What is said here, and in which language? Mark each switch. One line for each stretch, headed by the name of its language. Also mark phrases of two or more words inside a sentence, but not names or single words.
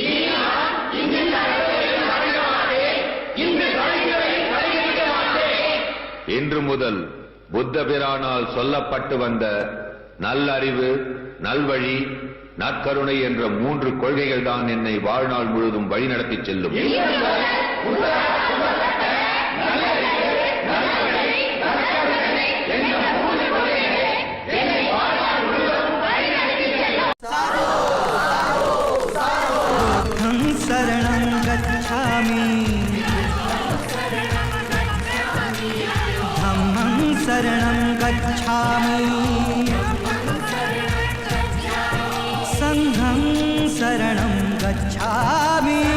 Tamil: இன்று முதல் புத்த பிரானால் சொல்லப்பட்டு வந்த நல்லறிவு, நல்வழி, நற்கருணை என்ற 3 கொள்கைகள் தான் என்னை வாழ்நாள் முழுவதும் வழிநடத்தி செல்லும்.
Pali: शरणं गच्छामि धम्मं शरणं गच्छामि संघं शरणं गच्छामि